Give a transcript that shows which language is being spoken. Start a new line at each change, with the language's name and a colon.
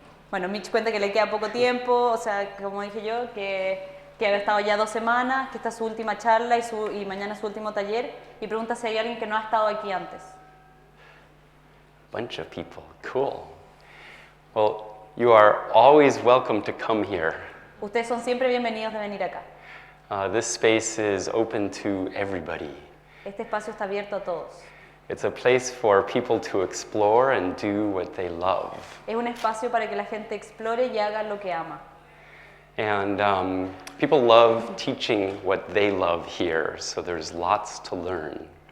Spanish: Bueno, Mitch cuenta que le queda poco tiempo, o sea, como dije yo, que ha estado ya 2 semanas, que esta es su última charla y mañana es su último taller, y pregunta si hay alguien que no ha estado aquí antes.
English: Bunch of people, cool. Well, you are always welcome to come here.
Spanish: Ustedes son siempre bienvenidos de venir acá.
English: This space is open to everybody.
Spanish: Este espacio está abierto a todos.
English: It's a place for people to explore and do what they love.
Spanish: Es un espacio para que la gente explore y haga lo que ama.
English: And people love teaching what they love here, so there's lots to learn.